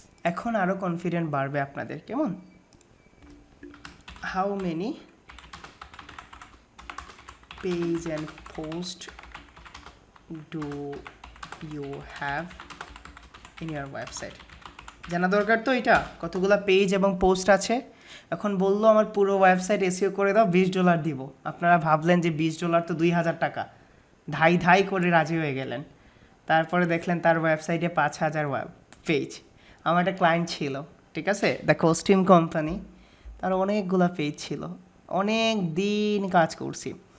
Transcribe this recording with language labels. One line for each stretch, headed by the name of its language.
Bangla: এখন আরো কনফিডেন্ট বাড়বে আপনাদের, কেমন?
English: How many page and post do you have in your website?
Bangla: জানা দরকার তো এটা, কতগুলা পেজ এবং পোস্ট আছে। এখন বললো আমার পুরো ওয়েবসাইট SEO করে দাও, $20 দিব। আপনারা ভাবলেন যে $20 তো 2000 টাকা, ধাই করে রাজি হয়ে গেলেন। তারপরে দেখলেন তার ওয়েবসাইটে 5000 পেজ। আমার একটা ক্লায়েন্ট ছিল, ঠিক আছে, দ্য কস্টিউম কোম্পানি, তার অনেকগুলা পেজ ছিল, অনেক দিন কাজ করছি।